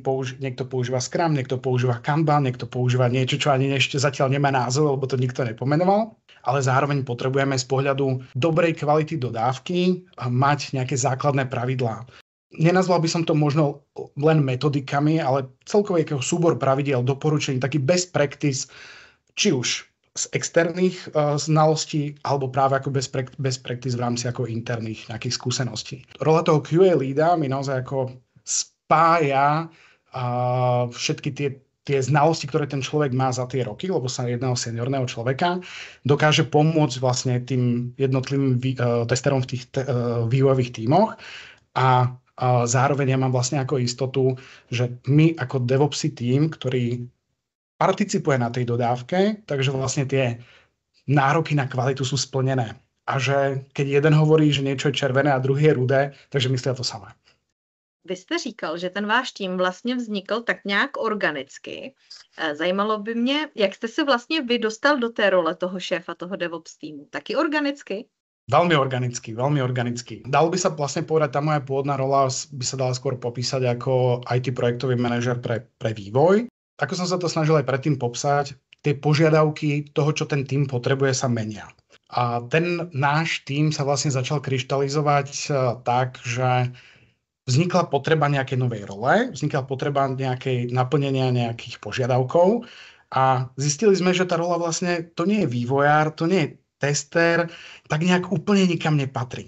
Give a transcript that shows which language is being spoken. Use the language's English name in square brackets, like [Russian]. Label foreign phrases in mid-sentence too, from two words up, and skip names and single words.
[Slovak] Niekto používa Scrum, niekto používa Kanban, niekto používa niečo, čo ani ešte zatiaľ nemá názov, lebo to nikto nepomenoval. Ale zároveň potrebujeme z pohľadu dobrej kvality dodávky mať nejaké základné pravidlá. Nenazval by som to možno len metodikami, ale celkový súbor pravidiel, doporučení, taký [English] best practice, [Slovak] či už z externých znalostí alebo práve ako [English] best practice [Slovak] v rámci ako interných nejakých skúseností. Rola toho QA leada mi naozaj ako spája všetky tie znalosti, ktoré ten človek má za tie roky, lebo sa jedná o seniorného človeka, dokáže pomôcť vlastne tým jednotlivým testerom v tých vývojových tímoch a zároveň ja mám vlastne ako istotu, že my ako DevOpsy tím, ktorý participuje na tej dodávke, takže vlastne tie nároky na kvalitu sú splnené. A že keď jeden hovorí, že niečo je červené a druhý je rudé, takže myslia to samé. [Czech] Vy jste říkal, že ten váš tým vlastně vznikl tak nějak organicky. Zajímalo by mě, jak jste se vlastně vy dostal do té role toho šéfa, toho DevOps týmu. Taky organicky? [Slovak] Veľmi organicky, veľmi organicky. Dalo by sa vlastne povedať, tá moja pôvodná rola by sa dala skôr popísať ako IT projektový manažer pre vývoj. Ako som sa to snažil aj predtým popsať, tie požiadavky toho, čo ten tým potrebuje, sa menia. A ten náš tým sa vlastne začal kryštalizovať tak, že vznikla potreba nejakej novej role, vznikla potreba nejakej naplnenia nejakých požiadavkov a zistili sme, že tá rola vlastne to nie je vývojár, to nie je tester, tak nejak úplne nikam nepatrí.